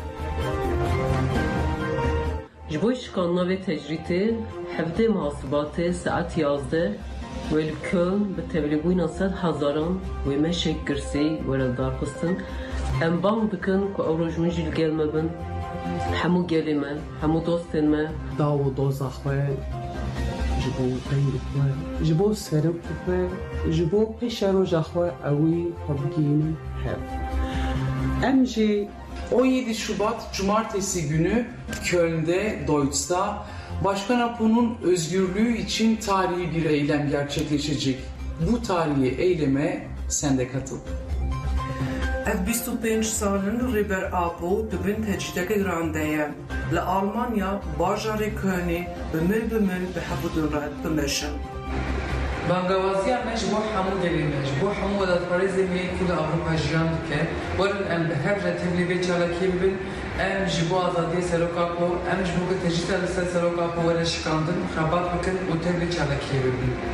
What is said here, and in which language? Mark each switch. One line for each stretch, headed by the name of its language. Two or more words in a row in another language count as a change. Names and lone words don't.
Kurdish: Ji bo şikanina vê tecrîtê hevdê muhasibatê saet 11 wê li Köln bi tevlîbûyina 100,000 wê meşek girsî were darxistin em bang dikin ku ew roj min jî li gel me bin hemû gelê me hemû dostên me daw û doza xwe ji bo dengê xwe ji bo serokê xwe ji bo pêşa roja xwe ewî xwe bigihînin hev. Em jî
Turkish: 17 Şubat Cumartesi günü Köln'de Deutz'ta Başkan Apo'nun özgürlüğü için tarihi bir eylem gerçekleşecek. Bu tarihi eyleme sen de katıl.
Kurdish: Ev 25 salin Rêber Apo dibin tecrîdeke girandeye. Li Almanya bajarê Kölnê bi mil bi hevdûn re bimeşin. Bangewaziya me ji bo hemû gelê me ji bo hemû welatparêzên me ku li Ewropa jiyan dike werin em bi her re tevlî vê çalakê bibin em ji bo azadiyê seroka xwe em ji bo ku tecrîta li ser seroka xwe were şikandin xebat bikin û tevlî çalakê bibin.